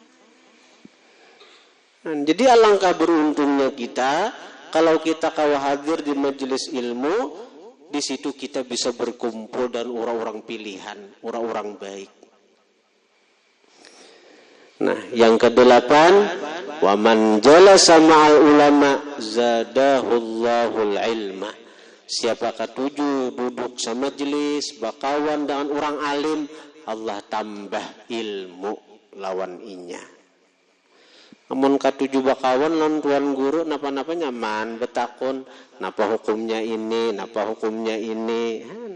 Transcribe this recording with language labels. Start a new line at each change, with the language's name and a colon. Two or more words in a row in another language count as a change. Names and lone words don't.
Indonesian: Jadi alangkah beruntungnya kita kalau kita kawa hadir di majelis ilmu, di situ kita bisa berkumpul dan orang-orang pilihan, orang-orang baik. Nah, yang ke-8,
Arabic: ومن جلس مع العلماء زاده الله العلم.
Banjar: Siapakah duduk sama majelis bakawan dengan orang alim, Allah tambah ilmu lawan inya. Amun katuju bakawan lan tuan guru napa-napa nyaman betakun napa hukumnya ini, napa hukumnya ini.